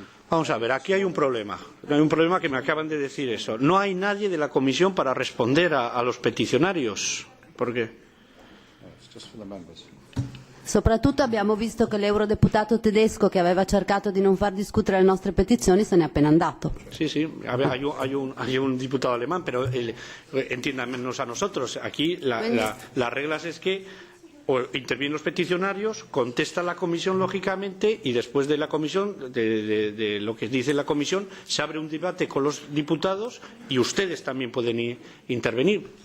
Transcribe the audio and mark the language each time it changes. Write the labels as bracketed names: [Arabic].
[Spanish] Vamos a ver, aquí hay un problema. Hay un problema que me acaban de decir eso. No hay nadie de la comisión para responder a los peticionarios. ¿Por qué? [Italian] Soprattutto abbiamo visto che l'eurodeputato tedesco che aveva cercato di non far discutere le nostre petizioni se n'è appena andato. [Spanish] Sí, hay un diputado alemán, pero entiéndanos a nosotros. Aquí las reglas es que intervienen los peticionarios, contesta la comisión lógicamente, y después de la comisión, de lo que dice la comisión, se abre un debate con los diputados y ustedes también pueden intervenir.